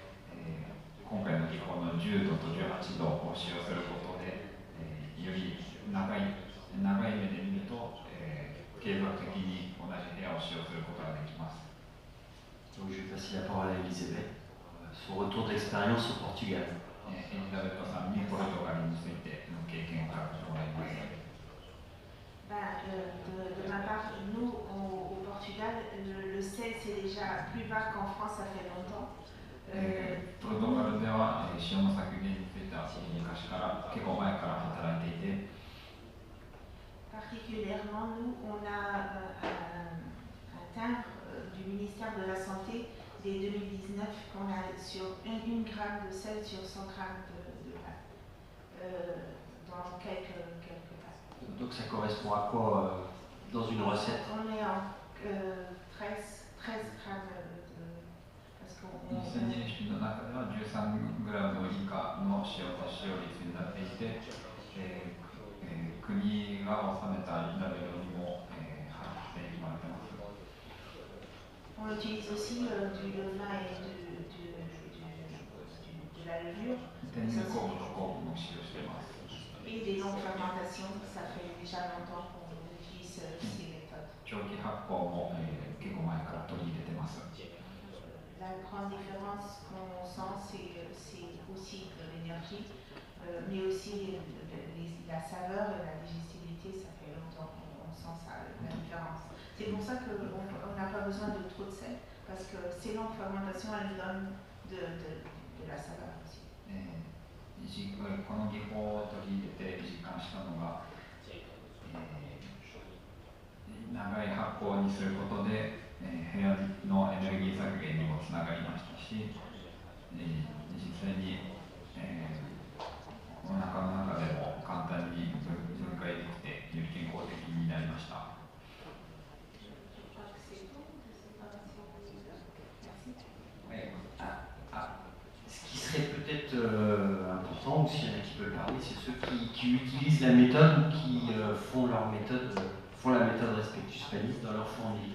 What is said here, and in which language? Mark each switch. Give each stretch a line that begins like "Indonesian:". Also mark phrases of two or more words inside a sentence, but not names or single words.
Japanese: 今回の技法の10度と18度を使用することで、より長い目で見ると、継続的に同じ部屋を使用することができます。
French: Donc je vais passer la parole à Elisabeth, son retour d'expérience au Portugal.
Japanese: エリザベットさんにポルトガルについての経験を語ってもらいます。
French: De ma part, nous, au Portugal, le sel, c'est déjà plus bas qu'en France, ça fait longtemps.
Japanese: ポルトガルでは塩の削減については昔から結構前から働いていて、
French: Particulièrement, nous, on a un timbre du ministère de la Santé dès 2019 qu'on a sur 1 gramme de sel sur 100 grammes de pâte, dans quelques pâtes. Donc ça correspond à quoi dans une recette? On est en 13 grammes de... Parce qu'on...
Japanese: 2020 式の中では13グラム以下の塩と使用率になっていて、国が納めたラベルにも貼って決まっています。
French: On utilise aussi du levain et de la levure. Et des longues fermentations, ça fait déjà longtemps qu'on utilise ces méthodes. La grande différence qu'on sent, c'est aussi de l'énergie, mais aussi la saveur et la digestibilité, ça fait longtemps qu'on sent ça, la différence. C'est pour ça qu'on n'a pas besoin de trop de sel, parce que ces longues fermentations, elles donnent de la saveur aussi.
Japanese: この技法を取り入れて実感したのが、長い発酵にすることで、部屋のエネルギー削減にもつながりましたし、実際に、お腹の中でも簡単に分解できてより健康的になりました。
French: Ce qui serait peut-être important, ou s'il y en a qui veulent parler, c'est ceux qui utilisent la méthode ou qui font la méthode Respectus Panis dans leur fournil.